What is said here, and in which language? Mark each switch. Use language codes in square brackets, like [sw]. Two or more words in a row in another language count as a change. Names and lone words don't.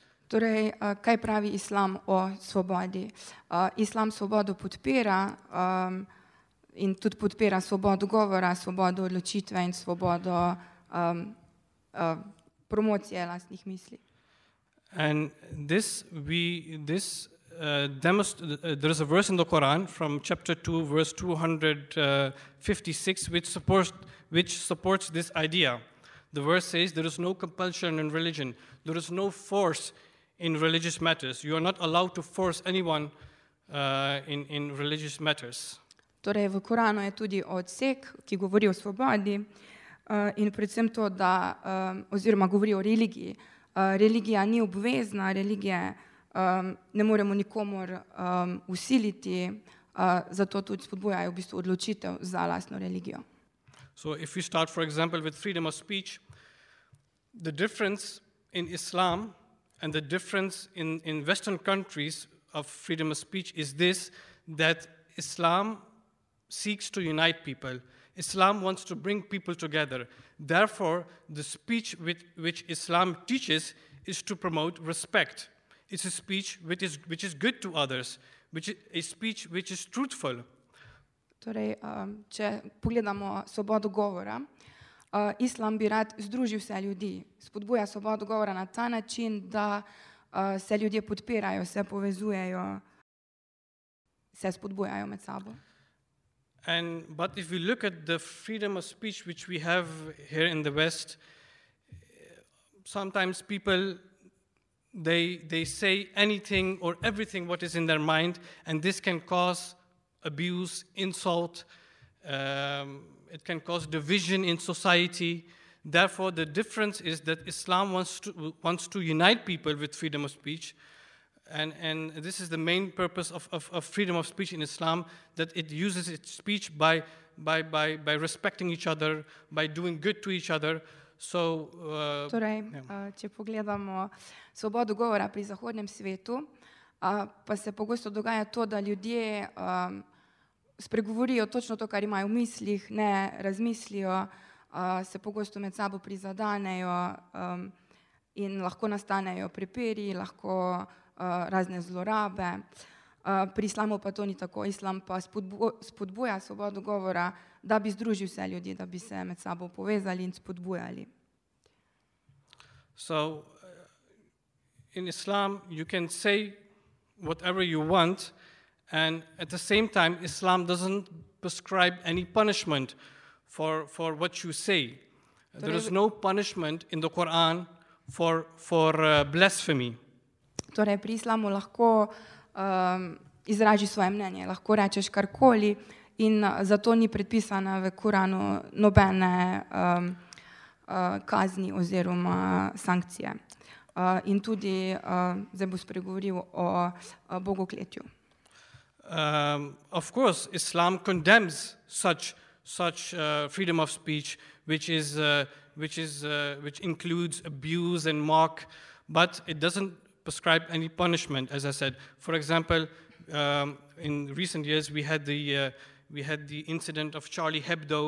[sl] Torej, kaj pravi islam o svobodi? Islam svobodo podpira in tudi podpira svobodo govora, svobodo odločitve in svobodo promocije lastnih misli. [en] And there is a verse in the Quran from chapter 2, verse 256, which supports this idea. The verse says, there is no compulsion in religion. There is no force in religious matters. You are not allowed to force anyone in religious matters. [sl] Torej, v Koranu je tudi odsek, ki govori o svobodi in predvsem to, da, oziroma govori o religiji. Religija ni obvezna, religije ne moremo nikomur usiliti, zato tudi spodbujajo v bistvu odločitev za lastno religijo. [en] So if we start, for example, with freedom of speech, the difference in Islam and the difference in Western countries of freedom of speech is this, that Islam seeks to unite people. Islam wants to bring people together. Therefore, the speech which Islam teaches is to promote respect. It's a speech which is good to others, which is a speech which is truthful. [sl] Torej, če pogledamo svobodo govora, islam bi rad združil vse ljudi. Spodbuja svobodo govora na ta način, da se ljudje podpirajo, se povezujejo, se spodbujajo med sabo. [en] But if we look at the freedom of speech which we have here in the West, sometimes people, they say anything or everything what is in their mind, and this can cause abuse, insult, it can cause division in society. Therefore, the difference is that Islam wants to unite people with freedom of speech, and this is the main purpose of freedom of speech in Islam, that it uses its speech by respecting each other, by doing good to each other. So, [sl] torej, če pogledamo svobodo govora pri zahodnem svetu, pa se pogosto dogaja to, da ljudje spregovorijo točno to, kar imajo v mislih, ne razmislijo, se pogosto med sabo prizadanejo in lahko nastanejo prepiri, lahko razne zlorabe. Pri islamu pa to ni tako. Islam pa spodbuja svobodo govora, da bi združil vse ljudi, da bi se med sabo povezali in spodbujali. [en] So, in Islam, you can say whatever you want, and at the same time, Islam doesn't prescribe any punishment for what you say. There is no punishment in the Quran for blasphemy. [sl] Torej, pri islamu lahko izražiš svoje mnenje, lahko rečeš karkoli in zato ni predpisana v Koranu nobene kazni oziroma sankcije. In tudi zdaj bo spregovoril o bogokletju. [en] Of course, Islam condemns such freedom of speech, which includes abuse and mock, but it doesn't prescribe any punishment, as I said. For example, in recent years, we had the incident of Charlie Hebdo.